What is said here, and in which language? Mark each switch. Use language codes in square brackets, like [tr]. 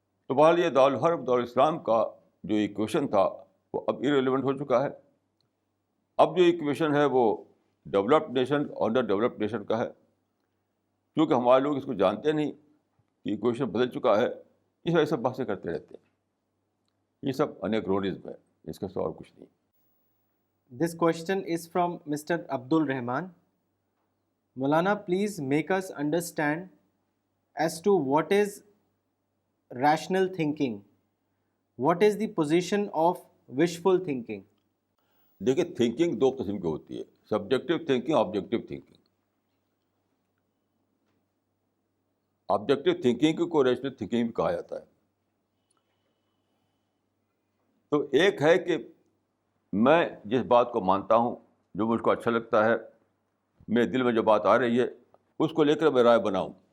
[ur] تو بہرحال یہ دارالحرب دارالاسلام کا جو ایکویشن تھا وہ اب ارریلیونٹ ہو چکا ہے. اب جو ایکویشن ہے وہ developed nation under developed nation کا ہے. کیونکہ ہمارے لوگ اس کو جانتے نہیں کہ ایکویشن بدل چکا ہے، اس وجہ سے بحثیں کرتے رہتے ہیں. یہ سب انیکرونزم ہے، اس کے سوا اور کچھ نہیں. [en] This question is from Mr. Abdul Rahman. Maulana, please make us understand as to what is rational thinking. What is the position of wishful thinking? [ur] دیکھیے، تھنکنگ دو قسم کی ہوتی ہے، subjective thinking, objective thinking. Objective thinking کو rational thinking بھی کہا جاتا ہے. تو ایک ہے کہ میں جس بات کو مانتا ہوں، جو مجھ کو اچھا لگتا ہے، میرے دل میں جو بات آ رہی ہے اس کو لے کر میں رائے بناؤں.